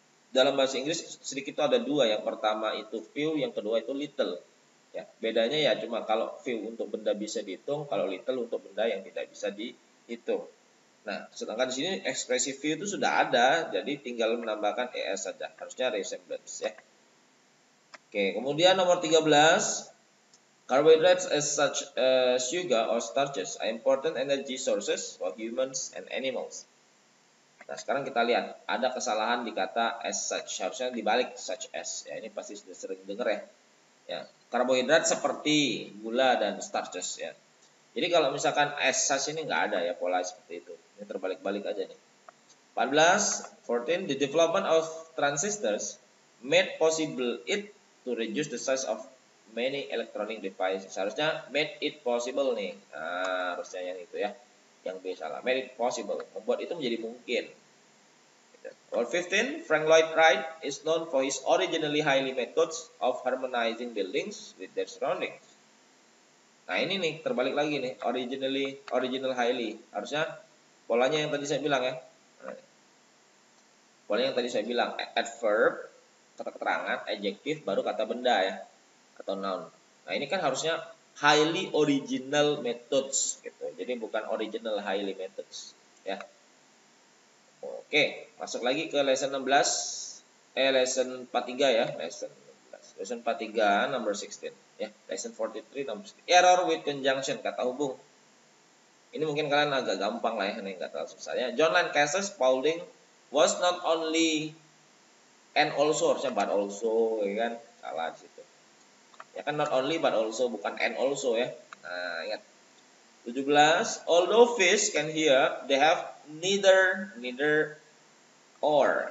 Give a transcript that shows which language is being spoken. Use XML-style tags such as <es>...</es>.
<id>Dalam bahasa Inggris sedikit itu ada dua, yang pertama itu few, yang kedua itu little. Ya, bedanya ya cuma kalau few untuk benda bisa dihitung, kalau little untuk benda yang tidak bisa dihitung. Nah, sedangkan di sini ekspresi few itu sudah ada, jadi tinggal menambahkan es saja. Harusnya resemblance ya. Oke, kemudian nomor 13,</id> <en>carbohydrates as such sugar or starches are important energy sources for humans and animals.</en> <id>Nah, sekarang kita lihat ada kesalahan di kata</id> <en>as such,</en> <id>harusnya dibalik</id> <en>such as.</en> <id>Ya, ini pasti sudah sering dengar ya. Ya, karbohidrat seperti gula dan starches ya. Jadi kalau misalkan as such ini nggak ada ya pola seperti itu. Ini terbalik-balik aja nih.</id> <en>14, the development of transistors made possible it to reduce the size of many electronic devices.</en> <id>Harusnya</id> <en>made it possible</en> <id>nih. Nah, harusnya yang itu ya. Yang B salah.</id> <en>Made it possible.</en> <id>Membuat itu menjadi mungkin.</id> <en>Or 15, Frank Lloyd Wright is known for his originally highly methods of harmonizing buildings with their surroundings.</en> <id>Nah, ini nih terbalik lagi nih,</id> <en>original highly.</en> <id>Harusnya polanya yang tadi saya bilang ya. Polanya yang tadi saya bilang, adverb, kata keterangan, adjective, baru kata benda ya, atau noun. Nah, ini kan harusnya</id> <en>highly original methods</en> <id>gitu. Jadi bukan</id> <en>original highly methods</en> <id>ya. Oke, masuk lagi ke lesson 16.</id> <en>Lesson 43 ya, lesson 16. Lesson 43 number 16 ya. Lesson 43 number 16. Error with conjunction,</en> <id>kata hubung. Ini mungkin kalian agak gampang lah ya, ini enggak terlalu susah ya.</id> <en>John Lancaster Spaulding was not only and also,</en> <id>harusnya</id> <en>but also</en> <id>ya kan. Salah di situ. Ya kan</id> <en>not only but also,</en> <id>bukan</id> <en>and also</en> <id>ya. Nah, ingat.</id> <en>17, although fish can hear, they have neither or.</en>